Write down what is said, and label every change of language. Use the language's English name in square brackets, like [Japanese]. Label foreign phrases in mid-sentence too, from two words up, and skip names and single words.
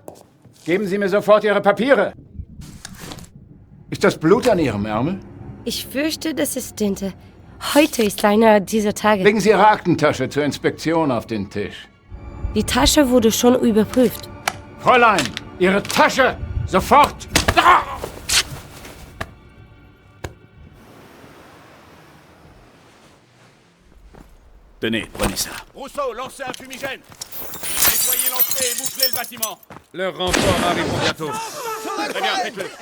[German] Geben Sie mir sofort Ihre Papiere! Ist das Blut an Ihrem Ärmel? Ich fürchte, das ist Tinte. Heute ist einer dieser Tage. Legen Sie Ihre Aktentasche zur Inspektion auf den Tisch. Die Tasche wurde schon überprüft. Fräulein, Ihre Tasche! Sofort! [French] Tenez, prenez ça. Rousseau, lancez un fumigène. Nettoyez l'entrée et bouclez le bâtiment. Le renfort arrive bientôt. Très bien, faites-le.